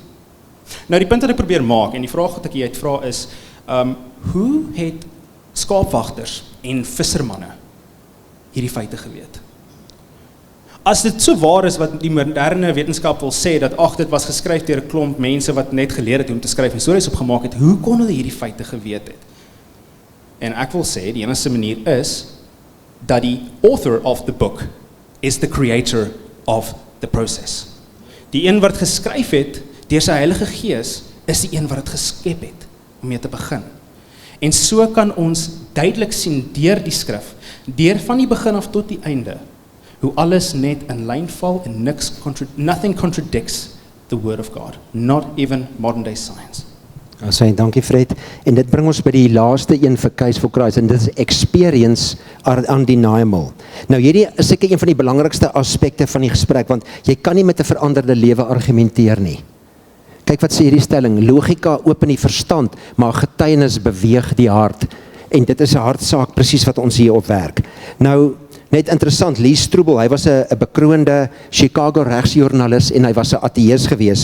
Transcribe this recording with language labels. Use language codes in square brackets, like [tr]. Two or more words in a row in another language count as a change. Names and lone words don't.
[af] Nou die punt wat ek probeer maak, en die vraag wat ek hier uitvra is, hoe het skaapwagters en vissermanne hierdie feite geweet? As dit so waar is wat die moderne wetenskap wil sê, dat dit was geskryf deur 'n klomp mense wat net geleer het om te skryf en stories opgemaak het, hoe kon hulle hierdie feite geweet het? En ek wil sê, die enigste manier is, dat die [en] author of the book is the creator of the process. [af] Die een wat geskryf het, deur sy Heilige Gees, is die een wat het geskep het, om mee te begin. En so kan ons duidelik sien deur die skrif, deur van die begin af tot die einde, hoe alles net in lyn val en [en] nothing contradicts the word of God, not even modern day science. [af] Asai, dankie Fred. En dit bring ons by die laaste een vir Case for Christ, en dit is [en] experience are undeniable. [af] Nou hierdie is seker een van die belangrikste aspekte van die gesprek, want jy kan nie met 'n veranderde lewe argumenteer nie. Kyk wat sê hierdie stelling, logika open die verstand, maar getuienis beweeg die hart. En dit is 'n hartsaak presies wat ons hier opwerk. Nou, net interessant, Lee Strobel, hy was 'n bekroonde Chicago regsjoernalis en hy was 'n ateïs gewees.